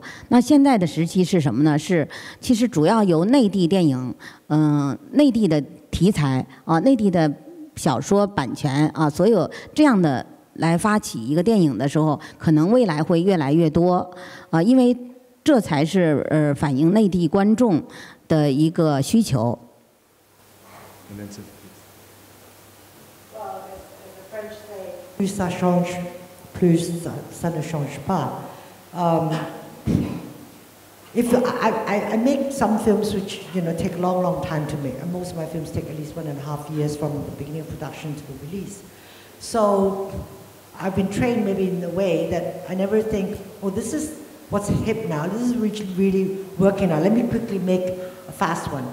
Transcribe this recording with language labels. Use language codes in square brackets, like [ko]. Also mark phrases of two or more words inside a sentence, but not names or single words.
[zh] 那现在的时期是什么呢？其实主要由内地电影，内地的题材内地的小说版权所有这样的来发起一个电影的时候，可能未来会越来越多因为这才是反映内地观众的一个需求。 [fr] Plus ça change, plus ça ne change pas. [en] if I make some films which take a long time to make, and most of my films take at least 1.5 years from the beginning of production to the release. So I've been trained maybe in a way that I never think, oh, this is what's hip now. This is really working now. Let me quickly make a fast one.